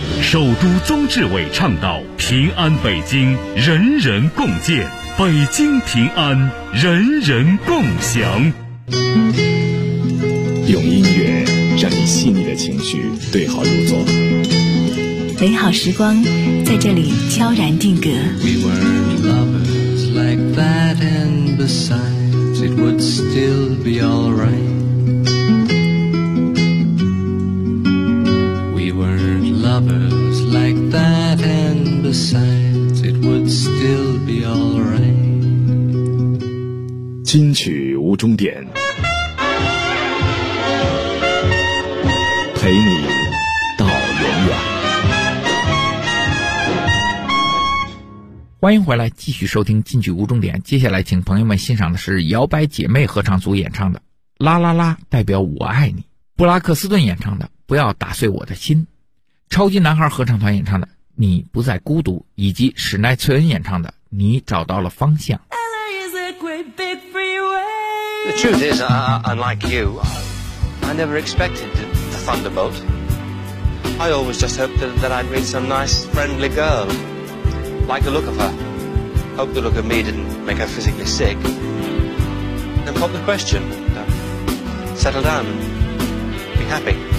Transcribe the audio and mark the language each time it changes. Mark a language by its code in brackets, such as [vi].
[zh] 首都宗志伟倡导平安北京人人共建，北京平安人人共享。用音乐让你细腻的情绪对号入座，美好时光在这里悄然定格。 We were lovers like that, and besides it would still be alright. We were lovers like that, and besides it would still be alright. 金曲无终点，陪你到永远。欢迎回来，继续收听《金曲无终点》。接下来，请朋友们欣赏的是摇摆姐妹合唱组演唱的《啦啦啦》，代表我爱你；布拉克斯顿演唱的《不要打碎我的心》；超级男孩合唱团演唱的《你不再孤独》，以及史奈翠恩演唱的《你找到了方向》。 [en] LA is a great big freeway. The truth is, unlike you, I never expected to. Thunderbolt. I always just hoped that I'd meet some nice, friendly girl. Like the look of her. Hope the look of me didn't make her physically sick. Then pop the question. Settle down. Be happy.